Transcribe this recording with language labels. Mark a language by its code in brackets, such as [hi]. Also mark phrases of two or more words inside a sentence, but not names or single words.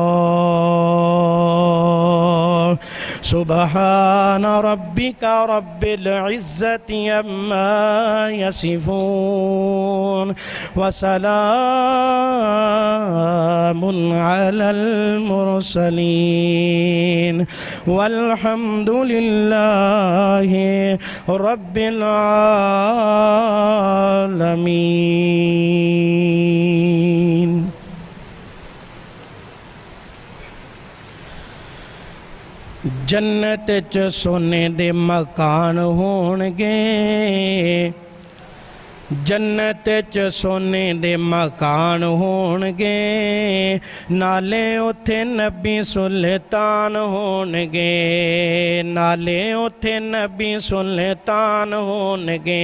[ar] سبحان ربك رب العزة عما يصفون وسلام على المرسلين والحمد لله رب العالمين. [pa] جنت چ سونے دے مکان ہونگے، جنت چ سونے دے مکان ہونگے، نالے اتھے نبی سلطان ہونگے، نالے اتھے نبی سلطان ہونگے.